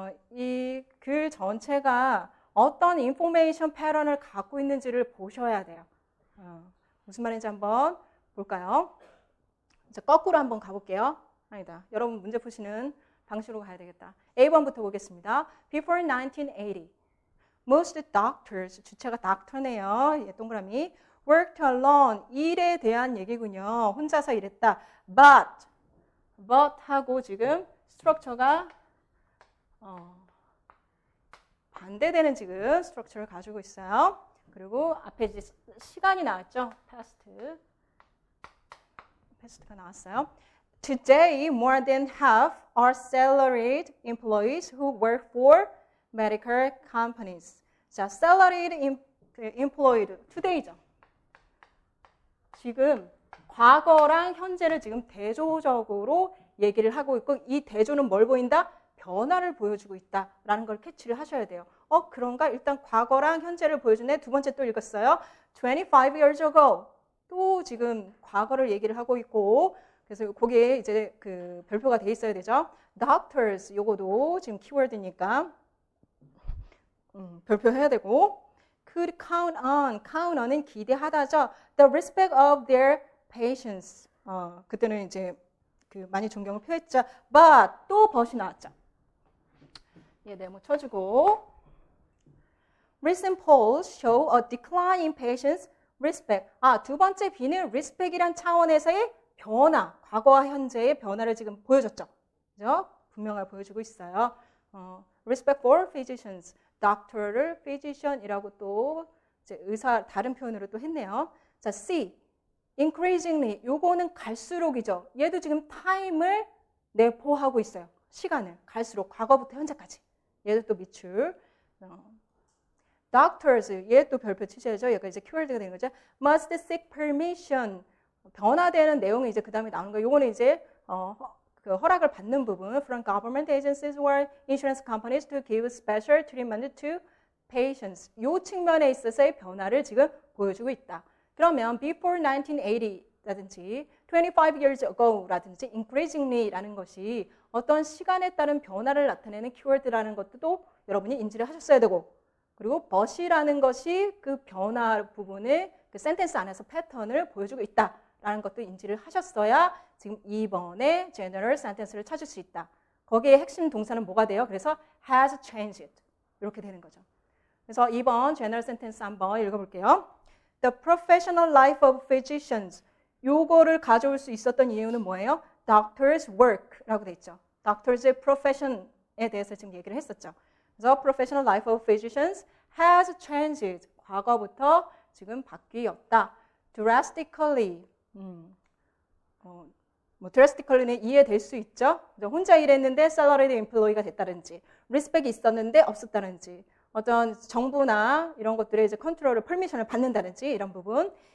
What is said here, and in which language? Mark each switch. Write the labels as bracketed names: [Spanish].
[Korean] 이 글 전체가 어떤 인포메이션 패턴을 갖고 있는지를 보셔야 돼요. 무슨 말인지 한번 볼까요? 이제 거꾸로 한번 가볼게요. 아니다. 여러분 문제 푸시는 방식으로 가야 되겠다. A번부터 보겠습니다. [English] Before 1980, most doctors, [Korean] 주체가 doctor네요. 예, 동그라미. [English] worked alone, [Korean] 일에 대한 얘기군요. 혼자서 일했다. but 하고 지금 스트럭처가 반대되는 지금 스트럭처를 가지고 있어요. 그리고 앞에 이제 시간이 나왔죠. past가 나왔어요. [English] Today, more than half are salaried employees who work for medical companies. 자, salaried employed, today죠. [Korean] 지금 과거랑 현재를 지금 대조적으로 얘기를 하고 있고 이 대조는 뭘 보인다? 변화를 보여주고 있다라는 걸 캐치를 하셔야 돼요. 그런가? 일단 과거랑 현재를 보여주네. 두 번째 또 읽었어요. 25 years ago. 또 지금 과거를 얘기를 하고 있고 그래서 거기에 이제 그 별표가 돼 있어야 되죠. Doctors 요거도 지금 키워드니까 별표해야 되고 [English] could count on [Korean] 은 기대하다죠. [English] The respect of their patients. [Korean] 그때는 이제 그 많이 존경을 표했죠. But 또 but이 나왔죠. 예, 네모 쳐주고 [English] Recent polls show a decline in patients' respect. [Korean] 두 번째 B는 respect이란 차원에서의 변화, 과거와 현재의 변화를 지금 보여줬죠. 그죠? 분명하게 보여주고 있어요. [English] Respect for physicians. [Korean] doctor를 physician이라고 또 이제 의사 다른 표현으로 또 했네요. 자, C. increasingly. 요거는 갈수록이죠. 얘도 지금 time을 내포하고 있어요. 시간을 갈수록 과거부터 현재까지. 얘도 또 밑줄. doctors. 얘 또 별표 치셔야죠. 얘가 이제 키워드가 되는 거죠. [English] must seek permission. [Korean] 변화되는 내용이 이제 그 다음에 나오는 거예요. 요거는 이제 그 허락을 받는 부분. [English] From government agencies or insurance companies to give special treatment to patients. [Korean] 요 측면에 있어서의 변화를 지금 보여주고 있다. 그러면 before 1980라든지 25 years ago라든지 increasingly라는 것이 어떤 시간에 따른 변화를 나타내는 키워드라는 것도 여러분이 인지를 하셨어야 되고 그리고 but이라는 것이 그 변화 부분의 그 센텐스 안에서 패턴을 보여주고 있다라는 것도 인지를 하셨어야 지금 2번의 general sentence를 찾을 수 있다. 거기에 핵심 동사는 뭐가 돼요? 그래서 [English] has changed [Korean] 이렇게 되는 거죠. 그래서 2번 general sentence 한번 읽어볼게요. [English] The professional life of physicians. [Korean] 요거를 가져올 수 있었던 이유는 뭐예요? [English] Doctors' work [Korean] 라고 돼 있죠. Doctors' profession에 대해서 지금 얘기를 했었죠. 그래서 [English] professional life of physicians has changed. [Korean] 과거부터 지금 바뀌었다. Drastically. drastically는 이해될 수 있죠. 혼자 일했는데 salaried employee가 됐다든지, respect이 있었는데 없었다든지, 어떤 정부나 이런 것들의 이제 컨트롤을, 퍼미션을 받는다든지 이런 부분.